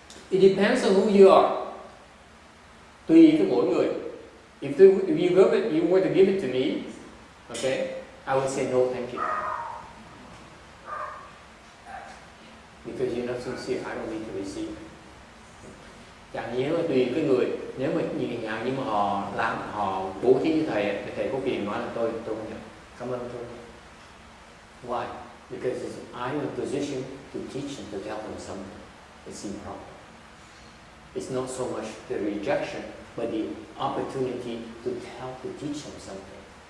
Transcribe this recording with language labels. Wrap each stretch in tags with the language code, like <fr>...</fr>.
<en>It depends on who you are.</en> <vi>Tùy cái mỗi người.</vi> <en>If you were to give it to me, okay, I would say no, thank you. Because you're not sincere, I don't need to receive.</en> <vi>Chẳng như tùy cái người, nếu mà nhưng mà họ bố thí như thầy có quyền nói là tôi không nhận, cảm ơn tôi.</vi> <en>Why? Because I'm in a position to teach and to tell them something. It's improper. It's not so much the rejection but the opportunity to teach them something.</en>